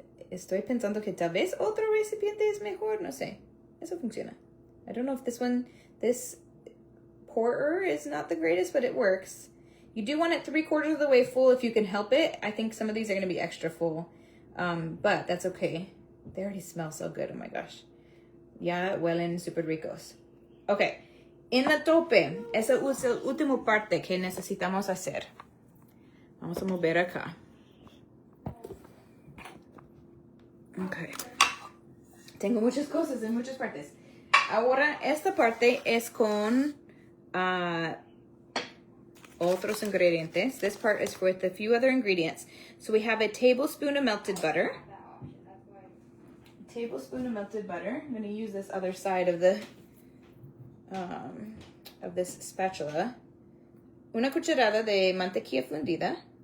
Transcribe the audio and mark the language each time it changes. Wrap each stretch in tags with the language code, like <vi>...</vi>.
<es>Estoy pensando que tal vez otro recipiente es mejor. No sé. Eso funciona.</es> <en>I don't know if this pourer is not the greatest, but it works. You do want it 3/4 of the way full if you can help it. I think some of these are going to be extra full. But that's okay. They already smell so good. Oh my gosh.</en> <es>Ya huelen super ricos. Ok. En la tope, esa es la última parte que necesitamos hacer. Vamos a mover acá. Ok. Tengo muchas cosas en muchas partes. Ahora, esta parte es con otros ingredientes.</es> <en>This part is with a few other ingredients. So we have a tablespoon of melted butter. Tablespoon of melted butter. I'm going to use this other side of this spatula.</en> <es>Una cucharada de mantequilla fundida.</es>